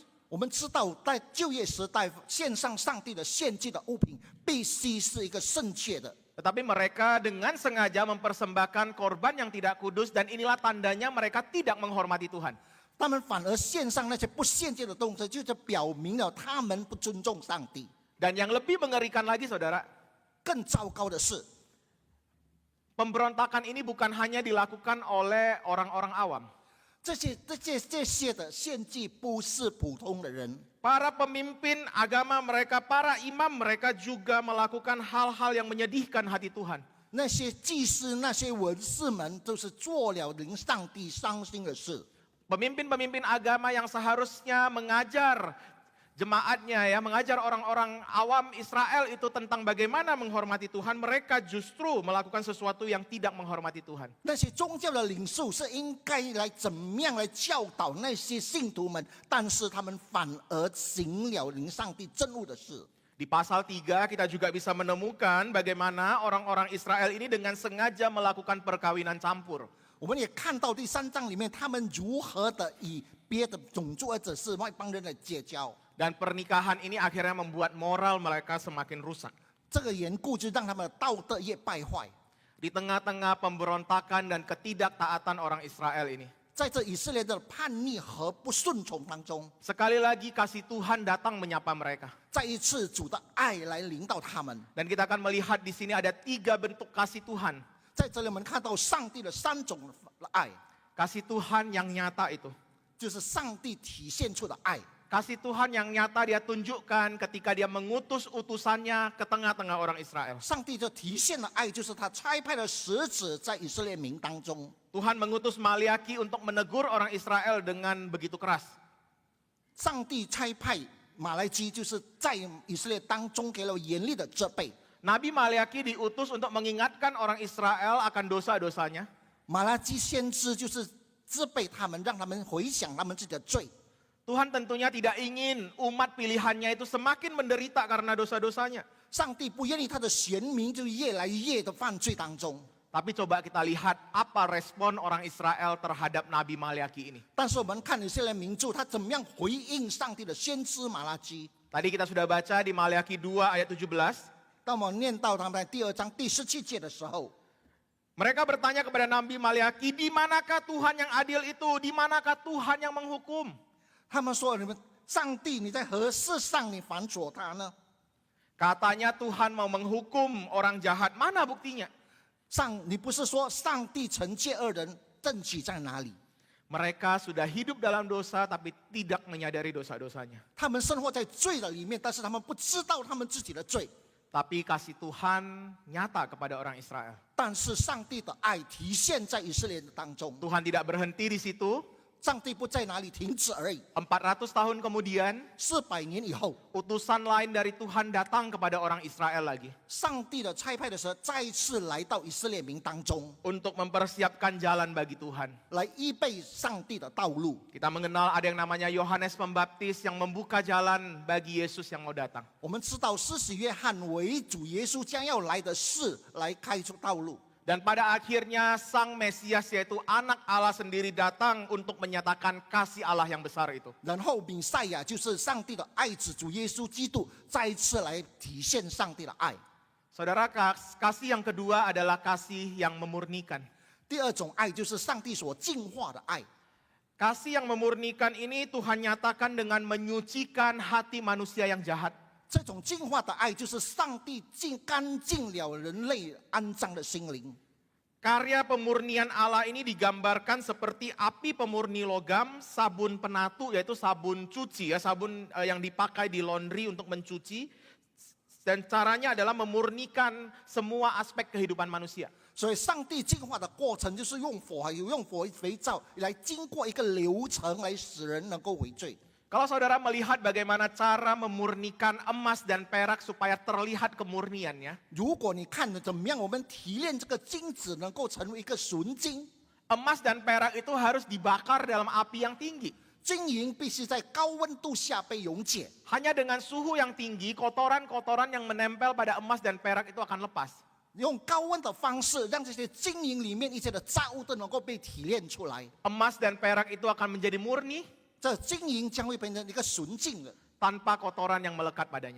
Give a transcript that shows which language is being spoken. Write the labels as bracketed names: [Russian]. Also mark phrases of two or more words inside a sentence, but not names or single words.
[Chinese] 我们知道，在旧约时代，献上上帝的献祭的物品，必须是一个圣洁的。 [Indonesian] Tetapi mereka dengan sengaja mempersembahkan korban yang tidak kudus dan inilah tandanya mereka tidak menghormati Tuhan. [Chinese] 他们反而献上那些不献祭的东西，就是表明了他们不尊重上帝。 [Indonesian] Dan yang lebih mengerikan lagi saudara, [Chinese] 更糟糕的是， [Indonesian] pemberontakan ini bukan hanya dilakukan oleh orang-orang awam. [Chinese] 这些的献祭不是普通的人， [Indonesian] Para pemimpin agama mereka, para imam mereka juga melakukan hal-hal yang menyedihkan hati Tuhan. [Chinese] 那些祭司、那些文士们，都是做了令上帝伤心的事。 [Indonesian] Pemimpin-pemimpin agama yang seharusnya mengajar jemaatnya ya, mengajar orang-orang awam Israel itu tentang bagaimana menghormati Tuhan, mereka justru melakukan sesuatu yang tidak menghormati Tuhan. [Chinese] 那些宗教的领袖是应该来怎么样来教导那些信徒们，但是他们反而行了令上帝憎恶的事。 [Indonesian] Di pasal 3 kita juga bisa menemukan bagaimana orang-orang Israel ini dengan sengaja melakukan perkawinan campur. [Chinese] 我们也看到第3章里面，他们如何的以别的种族或者是外邦人来结交。 [Indonesian] Dan pernikahan ini akhirnya membuat moral mereka semakin rusak. [Chinese] 这个缘故就让他们的道德也败坏。 [Indonesian] Di tengah-tengah pemberontakan dan ketidaktaatan orang Israel ini. [Chinese] 在这以色列的叛逆和不顺从当中， [Indonesian] Sekali lagi kasih Tuhan datang menyapa mereka. [Chinese] 再一次主的爱来临到他们。 [Indonesian] Dan kita akan melihat di sini ada 3 bentuk kasih Tuhan. [Chinese] 在这里我们看到上帝的3种的爱， [Indonesian] Kasih Tuhan yang nyata itu. [Chinese] 就是上帝体现出的爱。 [Indonesian] Kasih Tuhan yang nyata dia tunjukkan ketika dia mengutus utusannya ke tengah-tengah orang Israel. [Chinese] 上帝就体现了爱，就是他差派的使者在以色列民当中。 [Indonesian] Tuhan mengutus Maleaki untuk menegur orang Israel dengan begitu keras. [Chinese] 上帝差派马来基，就是在以色列当中给了严厉的责备。 [Indonesian] Nabi Maleaki diutus untuk mengingatkan orang Israel akan dosa-dosanya. [Chinese] 马拉基先知就是责备他们，让他们回想他们自己的罪。 [Indonesian] Tuhan tentunya tidak ingin umat pilihannya itu semakin menderita karena dosa-dosanya. [Chinese] 上帝不愿意他的选民就越来越的犯罪当中。 [Indonesian] Tapi coba kita lihat apa respon orang Israel terhadap Nabi Maleaki ini. [Chinese] 但是我们看以色列民族他怎么样回应上帝的先知马拉基。 [Indonesian] Tadi kita sudah baca di Maleaki 2 ayat 17. [Chinese] 当我们念到他们在第2章第17节的时候， [Indonesian] Mereka bertanya kepada Nabi Maliaki, di manakah Tuhan yang adil itu? Di manakah Tuhan yang menghukum? [Chinese] 他们说：“你们上帝，你在何事上你反锁他呢？ [Indonesian] Katanya Tuhan mau menghukum orang jahat. Mana buktinya? [Chinese] 你不是说上帝惩戒恶人，证据在哪里？ [Indonesian] Mereka sudah hidup dalam dosa tapi tidak menyadari dosa-dosanya. [Chinese] 他们生活在罪的里面，但是他们不知道他们自己的罪。 [Indonesian] Tapi kasih Tuhan nyata kepada orang Israel. [Chinese] 但是上帝的爱体现在以色列的当中， [Indonesian] Tuhan tidak berhenti di situ. [Chinese] 上帝不在哪里停止而已。 [Indonesian] 400 tahun kemudian, [Chinese] 400 年以后， [Indonesian] utusan lain dari Tuhan datang kepada orang Israel lagi. [Chinese] 上帝的差派的蛇再一次来到以色列民当中， [Indonesian] Untuk mempersiapkan jalan bagi Tuhan. [Chinese] 来预备上帝的道路。 [Indonesian] Kita mengenal ada yang namanya Yohanes Pembaptis yang membuka jalan bagi Yesus yang mau datang. [Chinese] 我们知道施洗约翰为主耶稣将要来的事来开出道路。 [Indonesian] Dan pada akhirnya Sang Mesias yaitu anak Allah sendiri datang untuk menyatakan kasih Allah yang besar itu. [Chinese] 然后弥赛亚就是上帝的爱子主耶稣基督，再一次来体现上帝的爱。 [Indonesian] Saudara, kasih yang kedua adalah kasih yang memurnikan. [Chinese] 第二种爱就是上帝所净化的爱。 [Indonesian] Kasih yang memurnikan ini Tuhan nyatakan dengan menyucikan hati manusia yang jahat. [Chinese] 这种净化的爱，就是上帝干净了人类肮脏的心灵。 [Indonesian] Karya pemurnian Allah ini digambarkan seperti api pemurni logam, sabun penatu yaitu sabun cuci ya, sabun yang dipakai di laundry untuk mencuci. Dan caranya adalah memurnikan semua aspek kehidupan manusia. [Chinese] 所以，上帝净化的过程就是用火，还有用火肥皂来经过一个流程，来使人能够悔罪。 [Indonesian] Kalau saudara melihat bagaimana cara memurnikan emas dan perak supaya terlihat kemurniannya. [Chinese] 如果你看怎么样，我们提炼这个金子能够成为一个纯金， [Indonesian] Emas dan perak itu harus dibakar dalam api yang tinggi. [Chinese] 金银必须在高温度下被溶解。 [Indonesian] Hanya dengan suhu yang tinggi, kotoran-kotoran yang menempel pada emas dan perak itu akan lepas. [Chinese] 用高温的方式，让这些金银里面一切的杂物都能够被提炼出来。 [Indonesian] Emas dan perak itu akan menjadi murni [Chinese] 这金银将会变成一个纯净的， [Indonesian] tanpa kotoran yang melekat padanya.